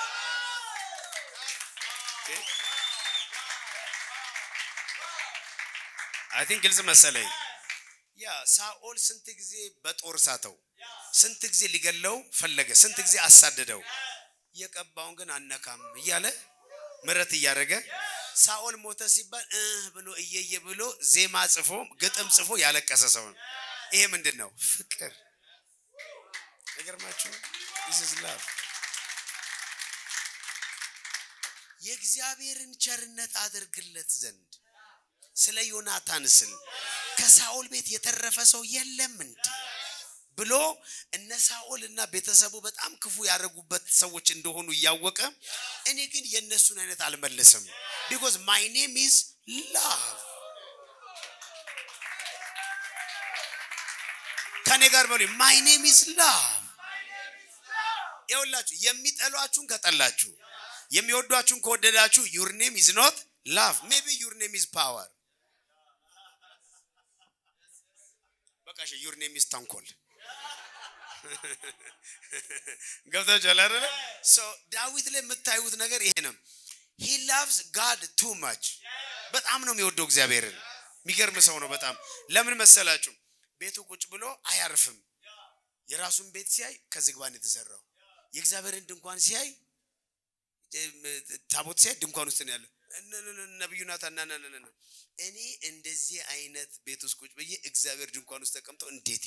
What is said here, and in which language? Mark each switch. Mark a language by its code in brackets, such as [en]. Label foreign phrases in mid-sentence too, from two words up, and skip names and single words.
[en] I think [am] ግልጽ መሰለኝ ያ ሳኦል ስንት ጊዜ በጦር ሳተው ስንት ጊዜ ሊገለው ፈለገ ስንት ጊዜ አሳደደው የቀባውን ግን አነካም እያለ ምረት ያረገ ሳኦል ሞተ ሲባል ብሎ እየየ ብሎ ዜማ ጽፎ ግጥም ጽፎ ያለቀሰ ሰው ነው ይሄ ምንድነው ፍቅር ነገርማችሁ [en] this is love [am] የእግዚአብሔርን ቸርነት አድርግለት ዘንድ ስለ ዮናታን ስል ከሳኦል ቤት የተረፈ ሰው የለም እንዴ ብሎ እነ ሳኦልና ቤተሰቡ በጣም ክፉ ያረጉበት ሰዎች እንደሆኑ ያወቀ እኔ ግን የነሱን አይነት አልመለስም [en] because my name is love [am] ከኔ ጋር በሉ [en] my name is love [am] ይኸውላችሁ የሚጠሏችሁን ከጠላችሁ የሚወዷችሁን ከወደዳችሁ [en] your name is not love maybe your name is power [am] በቃሽ [en] your name is [am] ተንኮል ገብታችኋል አይደል so ዳዊት ላይ የምታዩት ነገር ይሄ ነው [en] he loves God too much [am] በጣም ነው የሚወደው እግዚአብሔርን የሚገርም ሰው ነው በጣም ለምን መሰላችሁ ቤቱ ቁጭ ብሎ አያርፍም የራሱን ቤት ሲያይ ከዝግባን የተሰራው የእግዚአብሔርን ድንኳን ሲያይ ታቦት ሲያይ ድንኳን ውስጥ ነው ያለው ነብዩ ናታን እኔ እንደዚህ አይነት ቤት ውስጥ ቁጭ ብዬ እግዚአብሔር ድንኳን ውስጥ ተቀምጦ እንዴት